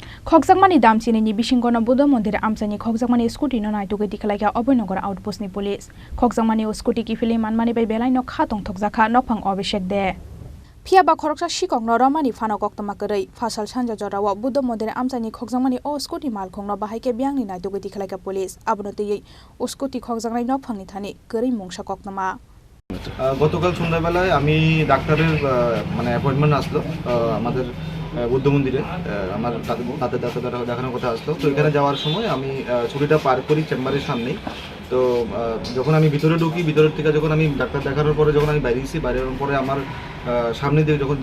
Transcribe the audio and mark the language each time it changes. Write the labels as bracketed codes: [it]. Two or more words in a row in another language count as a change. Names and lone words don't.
[trp] Khokjakmani dam Chini ni Bisingo no Budha Mandir amchani Khokjakmani Scooty no Naitugwi Tikhlaikha Obinogor outpost ni police Khokjakmani o Scooty ki fili manmani bai belai no khatong thokjakha nophang obishek de Phiaba khoroksa sikok no ramani phano koktoma korei fasal sanja jorawa Budha Mandir amchani Khokjakmani o Scooty malkhong no bahaike byang ni Naitugwi Tikhlaikha police abonotei o Scooty khokjaknai nophang ni thani korei mungsa koktoma [bn] গতকাল সন্ধ্যাবেলায় আমি ডাক্তারের মানে অ্যাপয়েন্টমেন্ট আসলো আমাদের বুদ্ধ মন্দিরে আমার তাতে দেখানোর কথা আসলো তো এখানে যাওয়ার সময় আমি ছুটিটা পার করি চেম্বারের সামনেই তো যখন আমি ভিতরে ঢুকি ভিতরের থেকে যখন আমি ডাক্তার দেখানোর পরে যখন আমি বাইরেছি বাইরের পরে আমার সামনে দিয়ে যখন